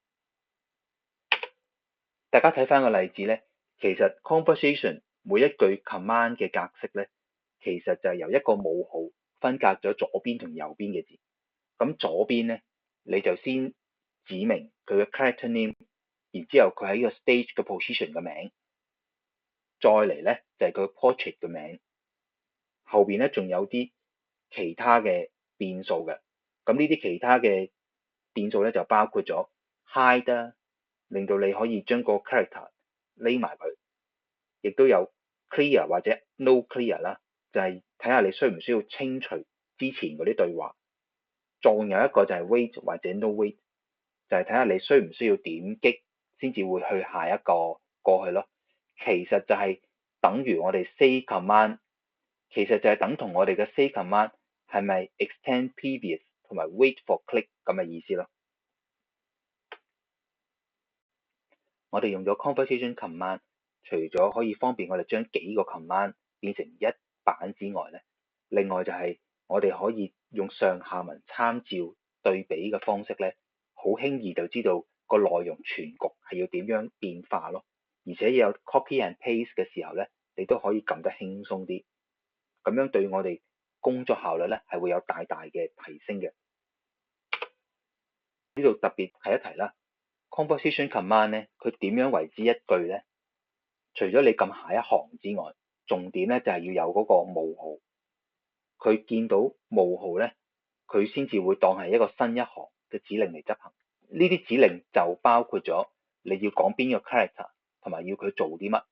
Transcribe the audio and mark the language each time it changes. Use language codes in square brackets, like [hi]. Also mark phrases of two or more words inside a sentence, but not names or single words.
[yue] 大家睇翻個例子呢，其實 conversation 每一句 command 嘅格式呢，其實就係由一個冒號分隔咗左邊同右邊嘅字。咁左邊呢，你就先指明佢嘅 [en] character name， [yue] 然之後佢喺個 stage 嘅 position 嘅名，再嚟呢就係佢 portrait 嘅名，後邊呢仲有啲其他嘅變數嘅。咁呢啲其他嘅變數呢，就包括咗 hide， 令到你可以將個 character 匿埋佢，亦都有 clear 或者 [en] no clear [yue] 啦，就係睇下你需唔需要清除之前嗰啲對話。仲有一個就係 wait 或者 [en] no wait， [yue] 就係睇下你需唔需要點擊先至會去下一個過去咯。其實就係等於我哋 [en] say command， [yue] 其實就係等同我哋嘅 [en] say command [yue] 係咪 [en] extend previous [yue] 同埋 [en] wait for click [yue] 咁嘅意思咯。我哋用咗 [en] conversation command， [yue] 除咗可以方便我哋將幾個 command 變成一版之外咧，另外就係我哋可以用上下文參照對比嘅方式咧，好輕易就知道個內容全局係要點樣變化咯。而且有 [en] copy and paste [yue] 嘅時候咧，你都可以撳得輕鬆啲，咁樣對我哋工作效率咧係會有大大嘅提升嘅。呢度特別提一提啦。 [en] Conversation command [yue] 咧，佢點樣為之一句咧？除咗你撳下一行之外，重點咧就係要有嗰個冒號。佢見到冒號咧，佢先至會當係一個新一行嘅指令嚟執行。呢啲指令就包括咗你要講邊個 character， 同埋要佢做啲乜。